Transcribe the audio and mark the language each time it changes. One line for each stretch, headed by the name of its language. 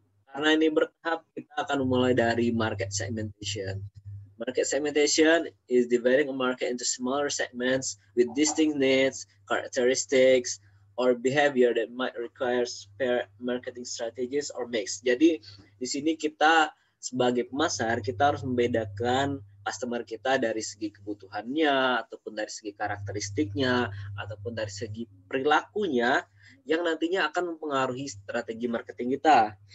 Indonesian: Karena ini bertahap, kita akan memulai dari Market Segmentation.
English: Market segmentation is dividing a market into smaller segments with distinct needs, characteristics, or behavior that might require spare marketing strategies or mix.
Indonesian: Jadi di sini kita sebagai pemasar kita harus membedakan customer kita dari segi kebutuhannya, ataupun dari segi karakteristiknya, ataupun dari segi perilakunya yang nantinya akan mempengaruhi strategi marketing kita.